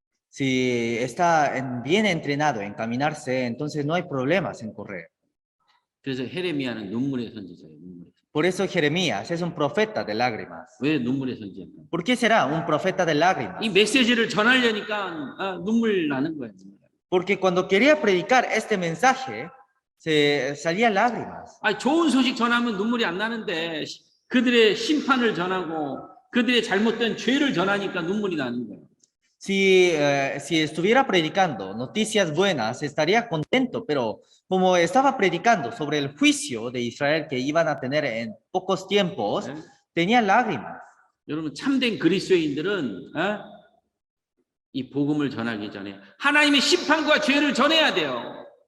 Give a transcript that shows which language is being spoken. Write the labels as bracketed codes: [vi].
[es] Si está bien entrenado en caminarse, entonces no hay problemas en correr. [ko] 그래서 헤레미야는 눈물의 선지자예요. 눈물의. [es] Por eso Jeremías es un profeta de lágrimas. [ko] 왜 눈물의 선지자일까? [es] ¿Por qué será un profeta de lágrimas? [ko] 이 메시지를 전하려니까 눈물 나는 거예요. [es] Porque cuando quería predicar este mensaje, se salía lágrimas. [ko] 좋은 소식 전하면 눈물이 안 나는데 그들의 심판을 전하고 그들의 잘못된 죄를 전하니까 눈물이 나는 거예요. [es] Si estuviera predicando noticias buenas, estaría contento, pero como estaba predicando sobre el juicio de Israel que iban a tener en pocos tiempos, tenía lágrimas. [ko] 여러분 참된 그리스도인들은 이 복음을 전하기 전에 하나님의 심판과 죄를 전해야 돼요.